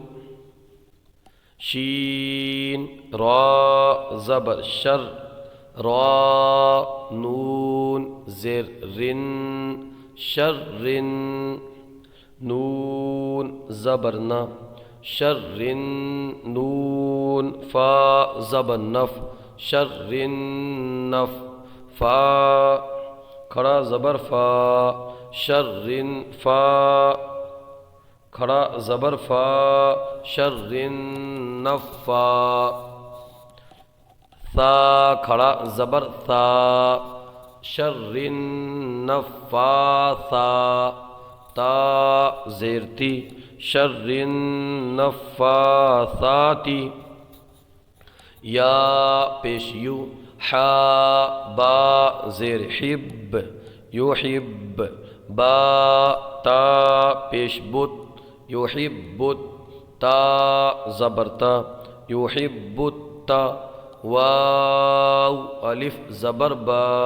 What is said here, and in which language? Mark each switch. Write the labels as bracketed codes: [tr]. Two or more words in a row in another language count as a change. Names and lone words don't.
[ur] شین را زبر شر را نون زر رن شر نون زبرنا شر نون فا زبر نف شر نف فا کھڑا زبر فا شر فا کھڑا زبر فا شر نفا ثا کھڑا زبر ثا شر نفاثا تا زیرتی شر نفاثاتی یا پیش یو حا با زیر حب یحب با تا پیش بت یحب تا زبرتا یحب تا واو الف زبر با